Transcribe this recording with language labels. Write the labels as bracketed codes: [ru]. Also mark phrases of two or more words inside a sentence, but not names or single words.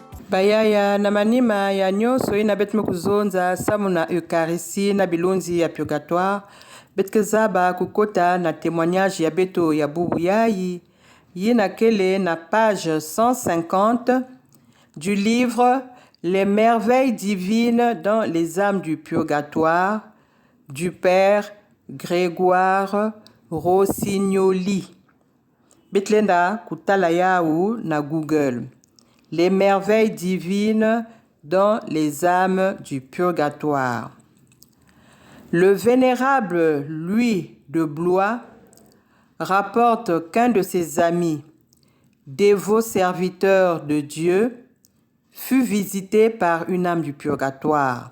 [ktu] bayaya na manima ya nyonso ina beti mekuzonza samu na eukarisi na bilonzi ya purgatoire beti zaba kukota na témoignage ya beto ya bubu yayi yina kele na [fr] page 150 du livre Les merveilles divines dans les âmes du purgatoire du père Grégoire Rossignoli. [ktu] Betlenda kutala yau na Google. [fr] Les merveilles divines dans les âmes du purgatoire. Le vénérable Louis de Blois rapporte qu'un de ses amis, dévot serviteur de Dieu, fut visité par une âme du purgatoire.